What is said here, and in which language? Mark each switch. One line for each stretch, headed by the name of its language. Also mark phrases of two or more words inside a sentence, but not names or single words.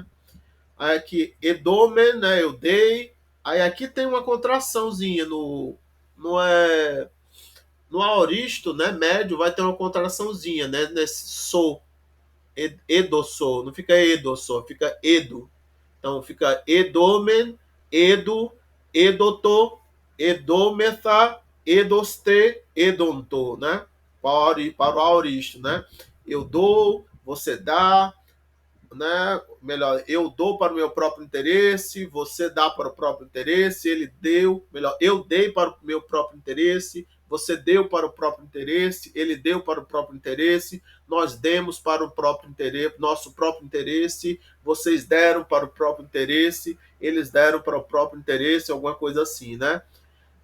Portuguese: Aí aqui edomen, né? Eu dei. Aí aqui tem uma contraçãozinha no é no aoristo, né? Médio vai ter uma contraçãozinha, né? Nesse sou, edossou, não fica edossou, fica edo.
Greek: Então fica edomen, edo, edoto, edometha, edoste, edonto,
Portuguese: né? Para o aoristo, né? Eu dou, você dá, né? Melhor, eu dou para o meu próprio interesse, você dá para o próprio interesse, ele deu, melhor, eu dei para o meu próprio interesse, você deu para o próprio interesse, ele deu para o próprio interesse, nós demos para o próprio interesse, nosso próprio interesse, vocês deram para o próprio interesse, eles deram para o próprio interesse, alguma coisa assim, né?